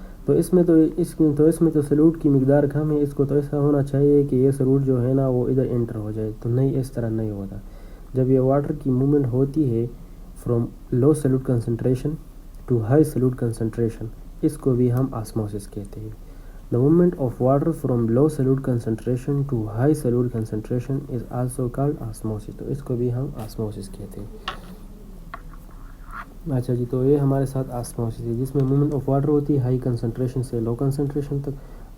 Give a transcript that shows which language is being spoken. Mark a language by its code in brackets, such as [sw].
[ur] تو اس میں تو سلوٹ کی مقدار کم ہے. اس کو تو ایسا ہونا چاہیے کہ یہ سلوٹ جو ہے نا وہ ادھر انٹر ہو جائے، تو نہیں، اس طرح نہیں ہوتا. جب یہ واٹر کی موومنٹ ہوتی ہے [en] from low solute concentration [ur] to high salute concentration, اس کو بھی ہم آسموسس کہتے ہیں. [en] The movement of water from low solute concentration to high solute concentration is also called osmosis. [ur] تو اس کو بھی ہم آسموسس کہتے ہیں. اچھا جی، تو یہ ہمارے ساتھ آسموسس ہے جس میں [en] movement of water [ur] ہوتی ہے ہائی کنسنٹریشن سے لو کنسنٹریشن تک.